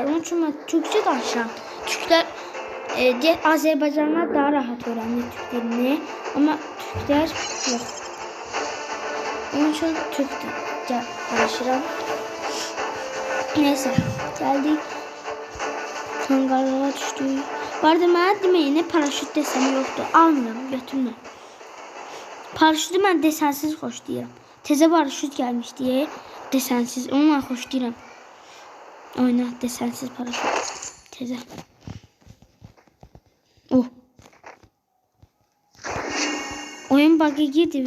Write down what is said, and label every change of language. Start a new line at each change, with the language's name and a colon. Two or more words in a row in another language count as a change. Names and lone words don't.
Turkish: Onun için ben Türkçe danışıram. Türkler Azerbaycanlılar daha rahat öğrenir Türk dilini. Ama Türkler yok. Onun için Türkçe danışıram. Neyse geldik. Kangarlara düştük.
Azerbaijani: Vardı mənə deməyinə paraşüt desəni yoxdur. Almıram, götürmürəm. Paraşütü mən desensiz xoşlayıram. Təzə paraşüt gəlmişdi, desensiz. Onu mən xoşlayıram. Oyna desensiz paraşüt. Təzə.
Turkish: Oh. Oyun bug'a girdi.